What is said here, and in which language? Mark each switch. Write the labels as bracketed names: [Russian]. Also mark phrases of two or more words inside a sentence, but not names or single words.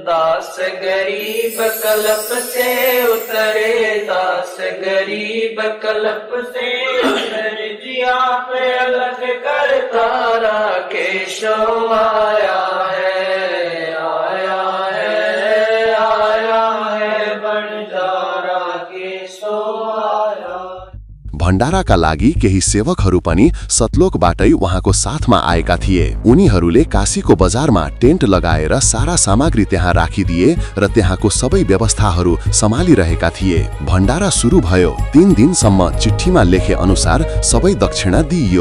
[Hindi] दास गरीब कल्प से उतरे, दास गरीब कल्प से उतरे, जिया पे अलख कर तारा के सो आया है, आया है, आया है, बंजारा के सो आया है। [Nepali] भण्डाराका लागि केही सेवकहरू पनि सतलोकबाटै उहाँको साथमा आएका थिए। उनीहरूले काशीको बजारमा टेन्ट लगाएर सारा सामग्री त्यहाँ राखिदिए र त्यहाँको सबै व्यवस्थाहरू सम्हालिरहेका थिए। भण्डारा सुरु भयो। 3 दिनसम्म चिठीमा लेखे अनुसार सबै दक्षिणा दिइयो।